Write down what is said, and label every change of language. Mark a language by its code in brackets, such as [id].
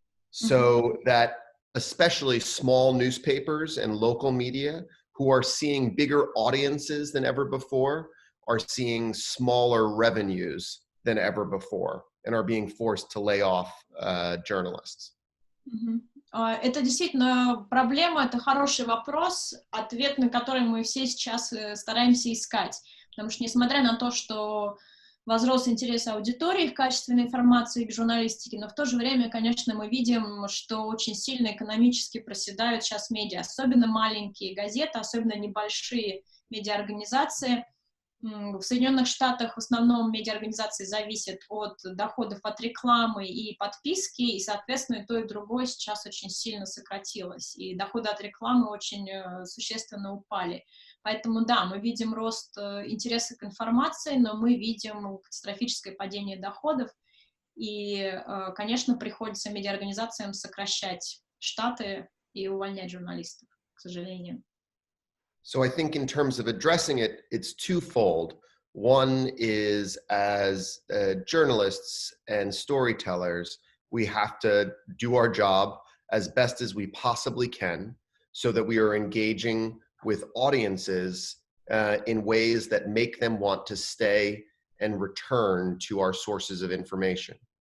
[en] So that especially small newspapers and local media who are seeing bigger audiences than ever before are seeing smaller revenues than ever before and are being forced to lay off journalists. [ru] Это действительно проблема, это хороший вопрос, ответ на который мы все сейчас стараемся искать. Потому что, несмотря на то, что возрос интерес аудитории к качественной информации, к журналистике, но в то же время, конечно, мы видим, что очень сильно экономически проседают сейчас медиа, особенно маленькие газеты, особенно небольшие медиаорганизации. В Соединенных Штатах в основном медиаорганизации зависят от доходов от рекламы и подписки, и, соответственно, и то, и другое сейчас очень сильно сократилось, и доходы от рекламы очень существенно упали. Поэтому, да, мы видим рост интереса к информации, но мы видим катастрофическое падение доходов, и, конечно, приходится медиаорганизациям сокращать штаты и увольнять журналистов, к сожалению. [en] So I think in terms of addressing it, it's twofold. One is as journalists and storytellers, we have to do our job as best as we possibly can so that we are engaging with audiences in ways that make them want to stay and return to our sources of information.